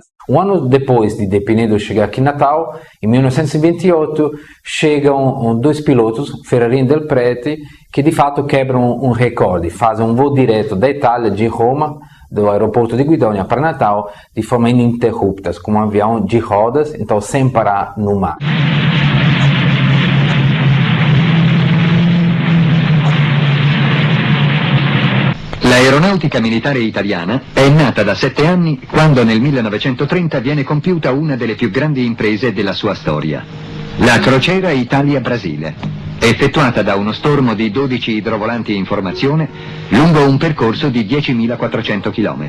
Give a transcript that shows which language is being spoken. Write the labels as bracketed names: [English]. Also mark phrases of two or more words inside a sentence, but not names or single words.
[Portuguese] Um ano depois de De Pinedo chegar aqui em Natal, em 1928, chegam dois pilotos, Ferrarin e Del Prete, que de fato quebram um recorde, fazem um voo direto da Itália, de Roma, do aeroporto de Guidonia para Natal, de forma ininterrupta, com um avião de rodas, então sem parar no mar. [Italian] L'aeronautica militare italiana è nata da 7 anni quando nel 1930 viene compiuta una delle più grandi imprese della sua storia, la crociera Italia-Brasile, effettuata da uno stormo di 12 idrovolanti in formazione lungo un percorso di 10.400 km.